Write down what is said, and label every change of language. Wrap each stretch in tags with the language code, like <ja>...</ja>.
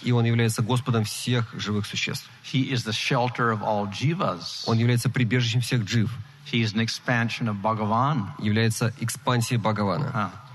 <ru>И он является Господом всех живых существ.</ru> <en>He is the shelter of all jivas.</en> <ru>Он является прибежищем всех джив.</ru> <en>He is an expansion of Bhagavan.</en> <ru>Является экспансией Бхагавана.</ru>